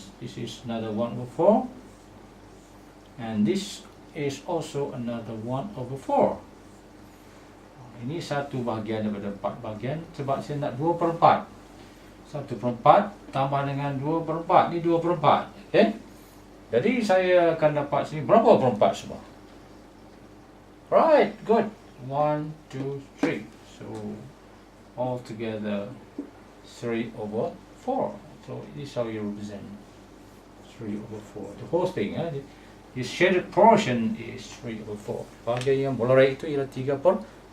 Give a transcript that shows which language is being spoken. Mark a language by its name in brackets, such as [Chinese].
[English] This is another 1/4, and this is also another 1/4. [Malay] Ini 1 bahagian daripada 4 bahagian, sebab saya nak 2/4. 1/4 tambah dengan 2/4, ni 2/4, okay? Jadi saya akan dapat sini berapa perempat semua? [English] Right, good. 1, 2, 3. So all together 3/4. So this is how you represent 3/4. The whole thing, this shaded portion is 3/4. [Malay] Bahagian yang berlarai itu ialah 3/4.